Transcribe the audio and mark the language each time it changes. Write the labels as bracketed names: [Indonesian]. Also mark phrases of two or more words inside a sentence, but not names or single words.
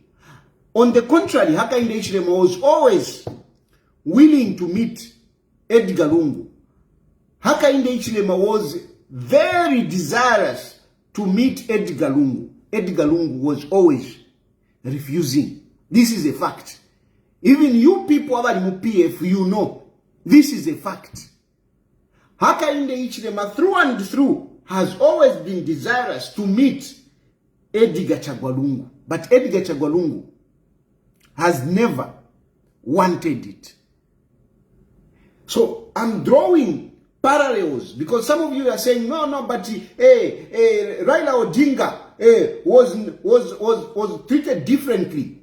[English] On the contrary, Hakainde Hichilema willing to meet Edgar Lungu. Hakainde Hichilema was very desirous to meet Edgar Lungu. Edgar Lungu was always refusing. This is a fact. Even you people [Bemba] abali mu PF, [English] you know. This is a fact. Hakainde Hichilema through and through has always been desirous to meet Edgar Chagwalungu. But Edgar Chagwalungu has never wanted it. So I'm drawing parallels because some of you are saying, no, but Raila Odinga was treated differently.